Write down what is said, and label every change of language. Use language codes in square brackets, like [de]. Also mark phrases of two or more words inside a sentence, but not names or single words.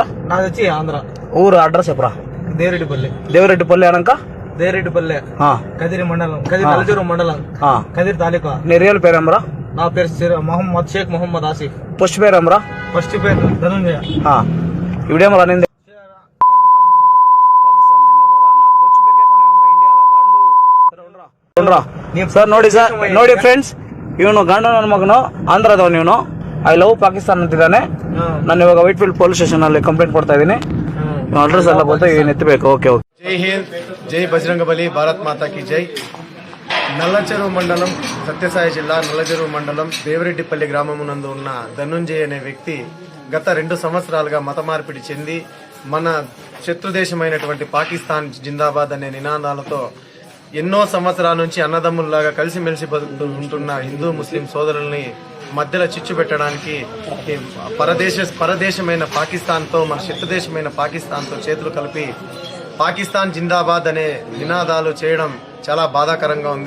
[te] నాది వచ్చి ఆంధ్ర. ఊరు అడ్రస్ చెప్పరా? దేవరెడ్డిపల్లి అనక దేవరెడ్డిపల్లి కదిరి మండలం, నల్లజరు మండలం, కదిరి తాలూకా. నీ రియల్ పేరేమరా? నా పేరు మొహమ్మద్ షేక్ మొహమ్మద్ ఆసిఫ్. ఫస్ట్ పేరేమరా? ఫస్ట్ పేరు ధనుంజయ. ఇవిడేమరా నింది [kn] ಸರ್ ನೋಡಿ ಫ್ರೆಂಡ್ಸ್, ಇವನು ಗಂಡ ನನ್ನ ಮಗನು ಆಂಧ್ರದವನು. ಇವನು [en] I love Pakistan [kn] ಅಂತಿದ್ದಾನೆ. ನಾನು ಇವಾಗ ವೈಟ್ ಫೀಲ್ಡ್ [en] police station [kn] ಅಲ್ಲಿ ಕಂಪ್ಲೇಂಟ್ ಕೊಡ್ತಾ ಇದ್ದೀನಿ. ಅಡ್ರೆಸ್ ಎಲ್ಲ ಗೊತ್ತಾ, ಏನು ಎತ್ತಬೇಕು. ಓಕೆ. [hi] जय हिंद, जय बजरंगबली, भारत माता की जय. [te] నల్లచెరువు మండలం, సత్యసాయి జిల్లా నల్లచెరువు మండలం దేవరెడ్డిపల్లి గ్రామమునందు ఉన్న ధనుంజయ్ అనే వ్యక్తి గత 2 సంవత్సరాలుగా మత మార్పిడి చెంది మన శత్రుదేశమైనటువంటి [hi] पाकिस्तान ज़िंदाबाद [te] అనే నినాదాలతో ఎన్నో సంవత్సరాల నుంచి అన్నదమ్ముల్లాగా కలిసిమెలిసి ఉంటున్న హిందూ ముస్లిం సోదరుల్ని మధ్యలో చిచ్చు పెట్టడానికి పరదేశమైన పాకిస్తాన్తో, మన శత్రుదేశమైన పాకిస్తాన్తో చేతులు కలిపి [hi] पाकिस्तान ज़िंदाबाद [te] అనే నినాదాలు చేయడం చాలా బాధాకరంగా ఉంది.